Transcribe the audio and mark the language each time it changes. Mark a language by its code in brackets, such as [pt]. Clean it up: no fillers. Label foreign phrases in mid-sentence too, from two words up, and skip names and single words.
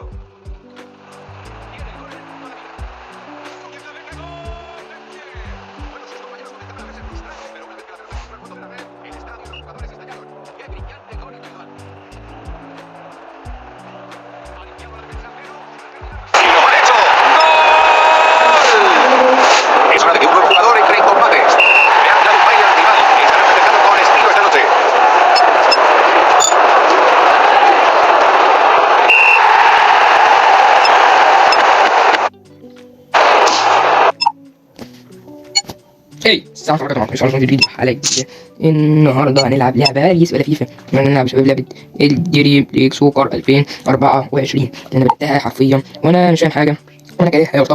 [es] Tiene el gol en el punto de mira. Bueno, sus compañeros comentaban haberse frustrado, pero una vez que la pelota entró al fondo de la red, el estadio y los jugadores estallaron. ¡Qué brillante gol individual! Es hora de que un nuevo jugador entre en combate. Le han dado un baile al rival y estarán festejando con estilo esta noche. [ar] ايه السلام عليكم ورحمه الله وبركاته. جديد حلقه جديده. النهارده هنلعب لعبه باريس ولا فيفا. هنلعب شباب لعبه الدريم ليج سوكر 2024 انا بدأتها حرفيا وانا مش فاهم حاجه وانا كاره يعتبر.